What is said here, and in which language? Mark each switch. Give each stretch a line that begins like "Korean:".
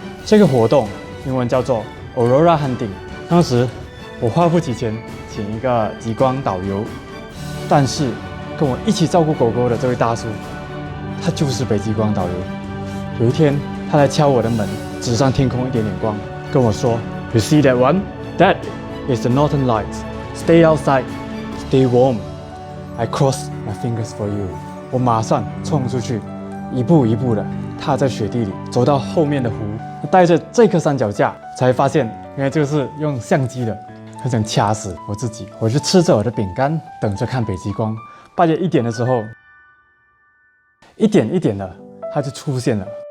Chinese: 这个活动英文叫做 Aurora Hunting。当时我花不起钱请一个极光导游，但是跟我一起照顾狗狗的这位大叔，他就是北极光导游。有一天，他来敲我的门，指上天空一点点光，跟我说 ：
English: “You see that one? That is the Northern Lights. Stay outside, stay warm. I cross my fingers for you.”
Chinese: 我马上冲出去，一步一步的踏在雪地里，走到后面的湖，带着这颗三脚架，才发现原来这个是用相机的。很想掐死我自己，我就吃着我的饼干，等着看北极光。半夜1点的时候，一点一点的，它就出现了。